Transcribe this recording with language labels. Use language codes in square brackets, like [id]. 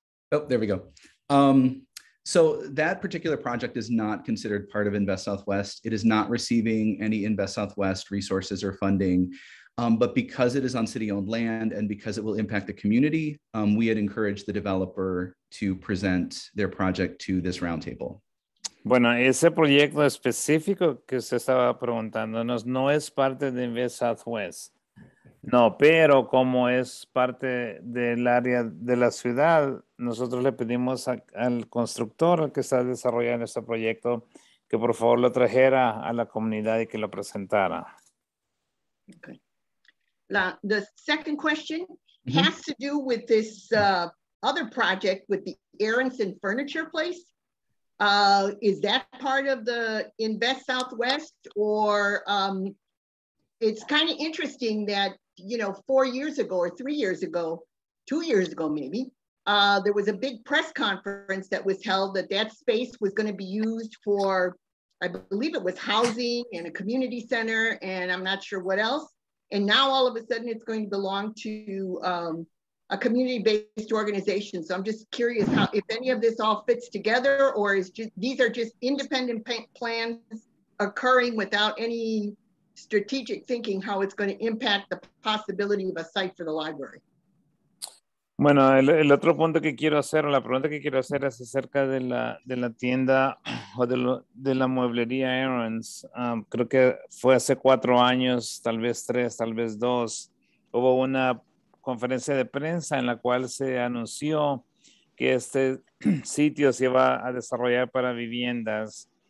[en] Oh, there we go. So that particular project is not considered part of Invest Southwest. It is not receiving any Invest Southwest resources or funding, but because it is on city-owned land and because it will impact the community, we had encouraged the developer to present their project to this roundtable. [es] Bueno, ese proyecto específico que usted estaba preguntándonos no es parte de Invest Southwest. No, pero como es parte del área de la ciudad, nosotros le pedimos al constructor que está desarrollando este proyecto que por favor lo trajera a la comunidad y que lo presentara. [en] Okay. The second question has to do with this other project with the Aronson Furniture Place. Is that part of the Invest Southwest, or it's kind of interesting that, 4 years ago or 3 years ago, 2 years ago maybe, there was a big press conference that was held that space was going to be used for, I believe it was housing and a community center, and I'm not sure what else. And now all of a sudden it's going to belong to a community-based organization. So I'm just curious if any of this all fits together, or these are just independent plans occurring without any strategic thinking how it's going to impact the possibility of a site for the library. [es] Bueno, el otro punto que quiero hacer, o la pregunta que quiero hacer es acerca de la tienda o de la mueblería Aaron's. Creo que fue hace 4 años, tal vez 3, tal vez 2. Hubo una conferencia de prensa en la cual se anunció que este sitio se iba a desarrollar para viviendas.